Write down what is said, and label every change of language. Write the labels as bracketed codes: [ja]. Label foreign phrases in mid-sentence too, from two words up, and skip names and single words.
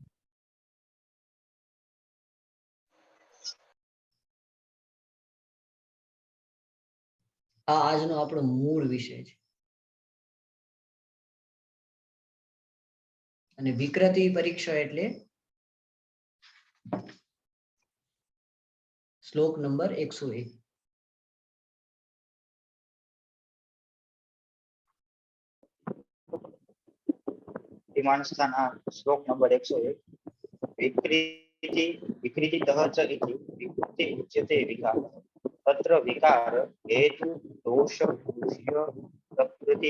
[gu] આ આજનો આપણો મૂળ વિષય છે. અને વિકૃતિ પરીક્ષા એટલે શ્લોક નંબર 101. વિમાનસ્થાન શ્લોક નંબર 101 [sa] विकृति विकृतितः च इति विकृति उच्यते विकार तत्र विकार हेतु दोष दूष्य प्रकृति